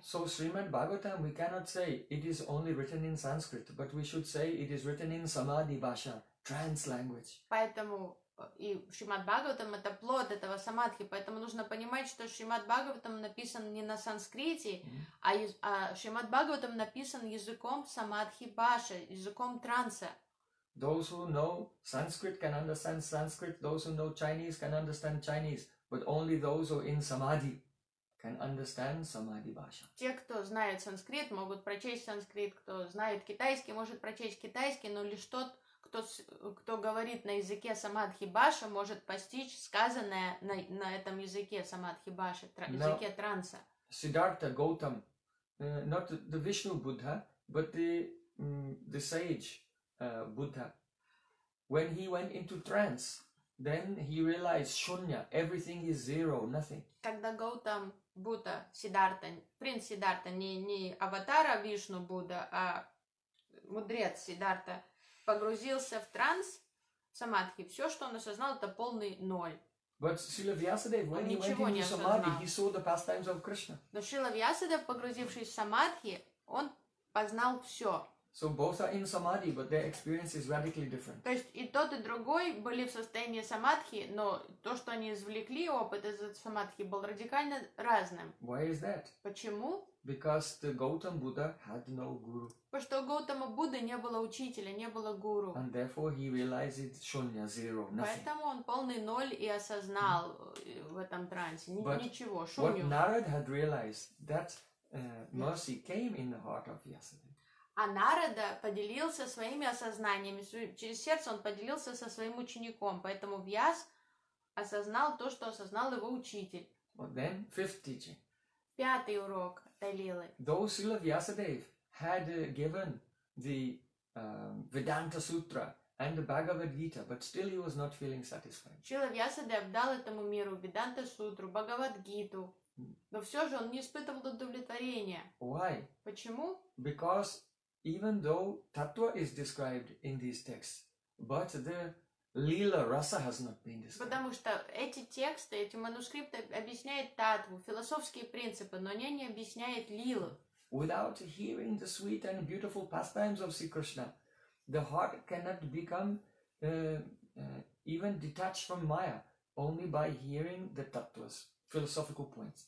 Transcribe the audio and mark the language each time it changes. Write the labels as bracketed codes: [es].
[en] So Srimad Bhagavatam, we cannot say it is only written in Sanskrit, but we should say it is written in samadhi bhasha, trance language. [ru] Поэтому и Шримад Бхагаватам это плод этого самадхи, поэтому нужно понимать, что Шримад Бхагаватам написан не на санскрите, а Шримад Бхагаватам написан языком самадхи баши, языком транса. [en] Those who know Sanskrit can understand Sanskrit, those who know Chinese can understand Chinese, but only those who are in samadhi can understand samadhi bhasha. [ru] Те, кто знает санскрит, могут прочесть санскрит, кто знает китайский, может прочесть китайский, но лишь тот, кто говорит на языке самадхи баша, может постичь сказанное на этом языке самадхи баша, языке транса. [en] Siddhartha Gautam, not the Vishnu Buddha, but the sage Buddha, when he went into trance, then he realized shunya, everything is zero, nothing. [ru] Когда Гаутам Будда, Сиддхарта, принц Сиддхарта, не аватара Вишну Будда, а мудрец Сиддхарта, погрузился в транс самадхи, все, что он осознал, это полный ноль. [en] But Srila Vyasadeva, when [ru] он [en] he went into samadhi, he saw the pastimes of Krishna. [ru] Но Srila Vyasadeva, погрузившись в самадхи, он познал все. [en] So both are in samadhi, but their experience is radically different. [ru] То есть и тот, и другой были в состоянии самадхи, но то, что они извлекли опыт из самадхи, был радикально разным. [en] Why is that? [ru] Почему? [en] Because the Gautam Buddha had no guru. [ru] Потому что у Гаутама Будды не было учителя, не было гуру. [en] And therefore he realized shunya, zero, nothing. [ru] Поэтому он полный ноль и осознал в этом трансе. Ничего, шунью. [en] But what Narad had realized, that mercy came in the heart of Vyasadeva. [ru] А Нарада поделился своими осознаниями, через сердце он поделился со своим учеником, поэтому Вьяс осознал то, что осознал его учитель. [en] Well, then, fifth teaching. [ru] Пятый урок Талилы. [en] Though Srila Vyasadeva had given the Vedanta Sutra and the Bhagavad Gita, but still he was not feeling satisfied. [ru] Srila Vyasadeva дал этому миру Vedanta Sutra, Bhagavad Gita. Но все же он не испытывал удовлетворения. [en] Why? [ru] Почему? [en] Because even though tattva is described in these texts, but the lila rasa has not been described. [ru] Потому что эти тексты, эти манускрипты объясняют татву, философские принципы, но они не объясняют лилу. [en] without hearing the sweet and beautiful pastimes of Sri Krishna, the heart cannot become even detached from Maya only by hearing the tattvas, philosophical points.